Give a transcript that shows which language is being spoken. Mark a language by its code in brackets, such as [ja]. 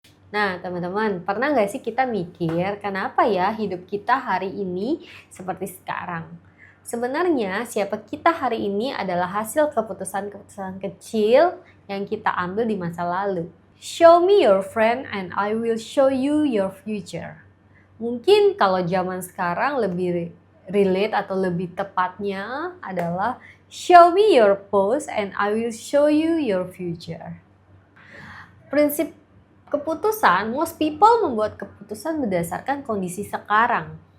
[id] Nah, teman-teman, pernah nggak sih kita mikir kenapa ya hidup kita hari ini seperti sekarang? Sebenarnya siapa kita hari ini adalah hasil keputusan-keputusan kecil yang kita ambil di masa lalu. [en] Show me your friend and I will show you your future. [id] Mungkin kalau zaman sekarang lebih relate atau lebih tepatnya adalah [en] show me your past and I will show you your future. [id] Prinsip keputusan, [en] most people [id] membuat keputusan berdasarkan kondisi sekarang.